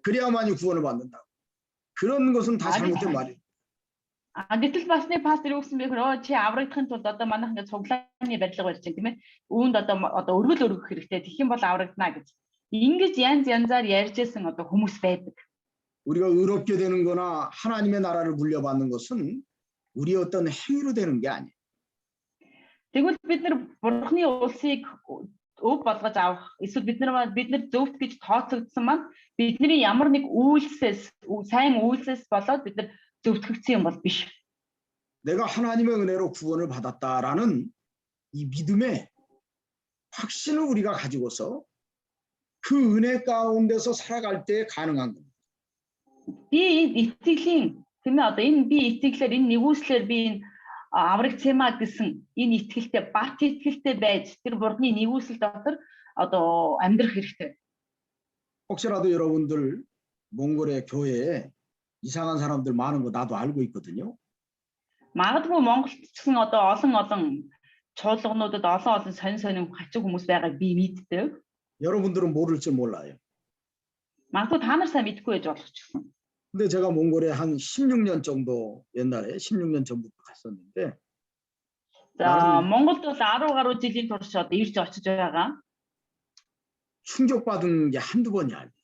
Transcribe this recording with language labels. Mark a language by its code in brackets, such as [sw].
[ko] 그래야만이 구원을 받는다. 그런 것은 다 잘못된 말이에요. [mn] Гэтэл бас нэг пастор юу гэсэн бэ гэхээр чи аврагдахын тулд одоо манайх ингээд цуглааны барилга барьж байна тийм ээ. Үүнд одоо өргөл өргөх хэрэгтэй. Тэгэх юм бол аврагдана гэж. Ингэж янзаар ярьж байсан одоо хүмүүс байдаг. [ko] 우리가 의롭게 되는 거나 하나님의 나라를 물려받는 것은 우리 어떤 행위로 되는 게 아니에요. [mn] Тэгвэл бид нар бурхны улсыг өв болгож авах эсвэл бид нар зөвхт гэж тооцогдсон маань бидний ямар нэг сайн үйлсээс болоод бид нар зөвтгөгдсөн юм бол биш. [ko] 내가 하나님의 은혜로 구원을 받았다라는 이 믿음의 확신을 우리가 가지고서 그 은혜 가운데서 살아갈 때 가능한 겁니다. [mn] Би итгэлийн тийм ээ одоо энэ би итгэлээр энэ нэгүслэр би энэ аврагцэмаа гэсэн энэ итгэлтэй бат итгэлтэй байж тэр бурхны нэгүсэл дотор одоо амьдрах хэрэгтэй. [ko] 혹시라도 여러분들 몽골의 교회에 이상한 사람들 많은 거 나도 알고 있거든요. [mn] Магадгүй Монголд ч гэсэн одоо олон чуулгануудад олон сонин хачиг хүмүүс байгааг би мэддэг. [ko] 여러분들은 모를지 몰라요. [mn] Магадгүй та нар сайн мэдгүй байж болох ч гэсэн. [ko] 근데 제가 몽골에 한 16년 정도 옛날에 16년 전부터 갔었는데 [mn] За Монголд бол 10 гаруй жилийн турш одоо ирж очиж байгаа. [ko] 충격받은 게 한두 번이 아니에요.